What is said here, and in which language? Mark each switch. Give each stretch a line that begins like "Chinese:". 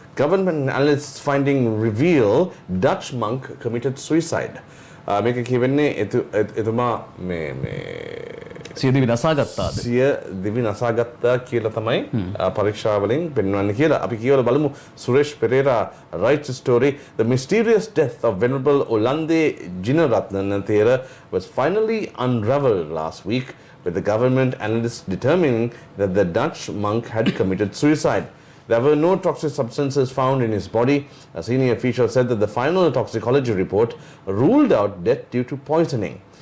English: Government analysts finding reveal Dutch monk committed suicide.
Sinhala: මේක කියවෙන්නේ එතුමා මේ සිය දිවි නසාගත්තාද? සිය දිවි නසාගත්තා කියලා තමයි පරීක්ෂා වලින් පෙන්වන්නේ කියලා. අපි කියවලා බලමු.
English: Suresh Pereira writes a story. The mysterious death of Venerable Olande Jinaratna Thera was finally unraveled last week, with the government analysts determining that the Dutch monk had committed suicide. There were no toxic substances found in his body. A senior official said that the final toxicology report ruled out death due to poisoning.